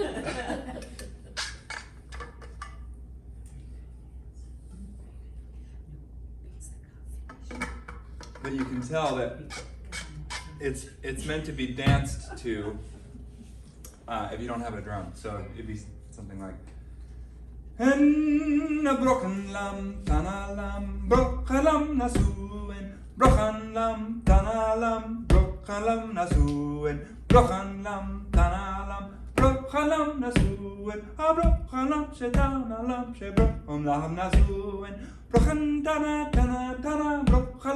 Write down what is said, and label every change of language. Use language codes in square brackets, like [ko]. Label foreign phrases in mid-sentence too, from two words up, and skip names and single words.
[en] But you can tell that it's meant to be danced to if you don't have a drum. So it'd be something like En a brochen lam, tana lam, brocha lam nasuen, brochan lam, tana lam, brocha lam nasuen, brochan lam, tana lam, brocha lam nasuen, a brocha lam shetana lam shebrochom lam nasuen, brochan tana tana tana, brocha